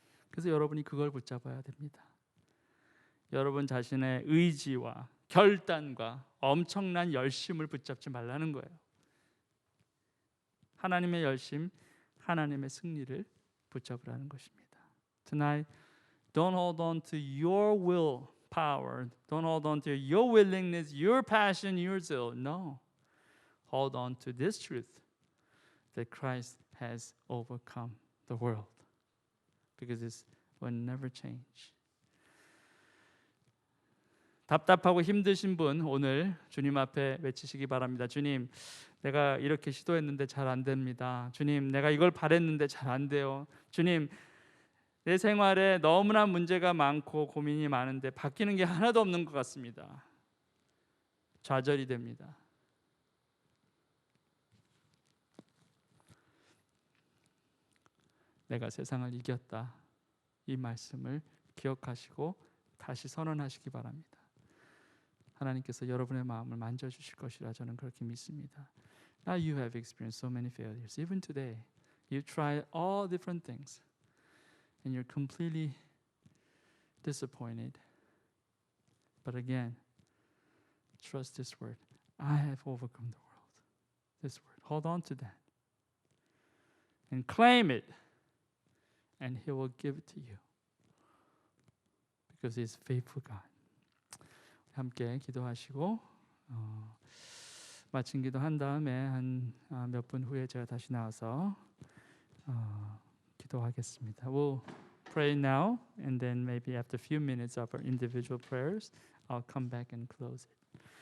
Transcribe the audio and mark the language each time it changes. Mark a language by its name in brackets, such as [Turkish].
[Korean] 그래서 여러분이 그걸 붙잡아야 됩니다. 여러분 자신의 의지와 결단과 엄청난 열심을 붙잡지 말라는 거예요. 하나님의 열심, 하나님의 승리를 붙잡으라는 것입니다. [English] Tonight, don't hold on to your will power. Don't hold on to your willingness, your passion, your zeal. No. Hold on to this truth that Christ has overcome the world. Because this will never change. [Korean] 답답하고 힘드신 분 오늘 주님 앞에 외치시기 바랍니다. 주님, 내가 이렇게 시도했는데 잘 안 됩니다. 주님, 내가 이걸 바랬는데 잘 안 돼요. 주님, 내 생활에 너무나 문제가 많고 고민이 많은데 바뀌는 게 하나도 없는 것 같습니다. 좌절이 됩니다. 내가 세상을 이겼다. 이 말씀을 기억하시고 다시 선언하시기 바랍니다. 하나님께서 여러분의 마음을 만져주실 것이라 저는 그렇게 믿습니다. [English] Now you have experienced so many failures. Even today, you tried all different things. And you're completely disappointed. But again, trust this word. I have overcome the world. This word. Hold on to that. And claim it. And He will give it to you. Because He is faithful God. [Korean] 함께 기도하시고 마친 기도한 다음에 한 몇 분 후에 제가 다시 나와서 기도하겠습니다. [English] We'll pray now, and then maybe after a few minutes of our individual prayers, I'll come back and close it.